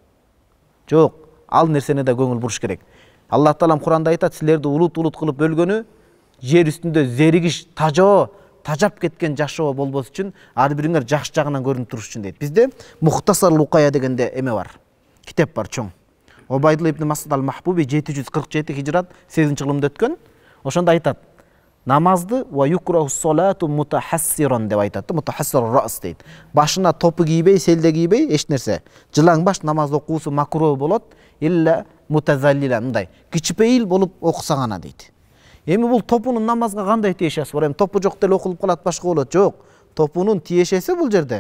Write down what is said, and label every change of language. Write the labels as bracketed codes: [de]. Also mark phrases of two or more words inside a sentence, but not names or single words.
[ky] Жок, ал нерсене да көңүл буруш керек. Аллах Таалам Куранда айтат, силерди улут кылып бөлгөнү жер үстүндө зеригиш, тажап кеткен жашоо болбос үчүн, ар бириңер жакшы жагынан көрүнүп туруш үчүн дейт. Бизде Мухтасар Лукая дегенде эме бар. Китеп бар чоң. Обайдулла ибн Масуд ал-Махбуби 747 хижрат 8-кылымда өткөн. Ошондо айтат: намазды [ar] ويكره الصلاة متحسرا [ky] деп айтат. [ar] متحسر رأس [ky] дейт. Башына топу кийбей, селде кийбей, эч нерсе. Жылаң баш намаз окуусу макруh болот, [ar] إلا متذللا, [ky] мындай кичпейил болуп окуса гана дейт. Эми бул топунун намазга кандай тиешеси бар? Эми топу жок деле окулуп калат, башка болот. Жок. Топунун тиешеси бул жерде.